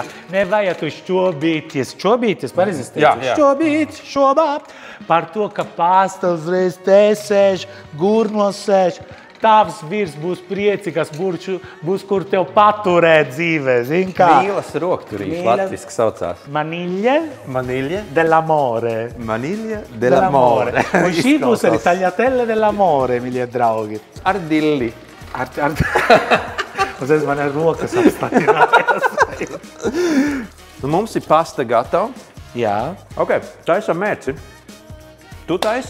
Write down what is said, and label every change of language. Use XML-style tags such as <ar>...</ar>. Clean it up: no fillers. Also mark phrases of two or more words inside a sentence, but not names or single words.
<lv>Nevajag tu šķobīties. Šķobīties, pareizi es teicu? Jā. Šķobīt, šobāt. Par to, ka pasta uzreiz te sēž, gurnos sēž. Tavs vīrs būs priecīgs, būs kur tev paturēt dzīvē, zin kā? Mīlas rokturīši latviski saucās.</lv> <it>Maniglia dell'amore. Maniglia dell'amore.</it> <lv>Un šī būs arī</lv> <it>tagliatelle dell'amore,</it> <lv>mīļie draugi. Ar dilli. Uzreiz man ir rokas apstājināties. Nu, mums ir pasta gatava. Jā. Ok, taisam mērci. Tu taisi?</lv>